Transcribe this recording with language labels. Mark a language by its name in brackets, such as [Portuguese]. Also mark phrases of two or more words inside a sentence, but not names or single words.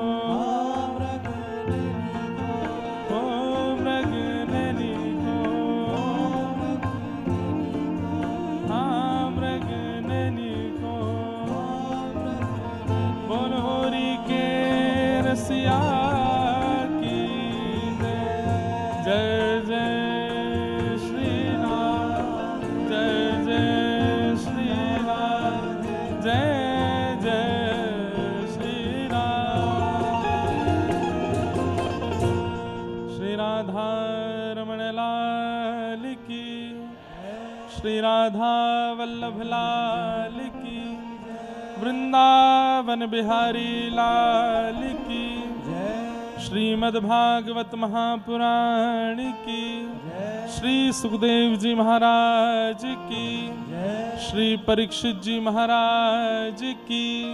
[Hindi] मृग नैनी को मृग नैनी को बोल होरी के रसिया की जय जय श्री राम जय जय श्री राम जय जय श्री राम श्री राधा रमण लाल की श्री राधा वल्लभ लाल की वृंदावन बिहारी लाल की श्रीमद् भागवत महापुराण की श्री सुखदेव जी महाराज की श्री परीक्षित जी महाराज की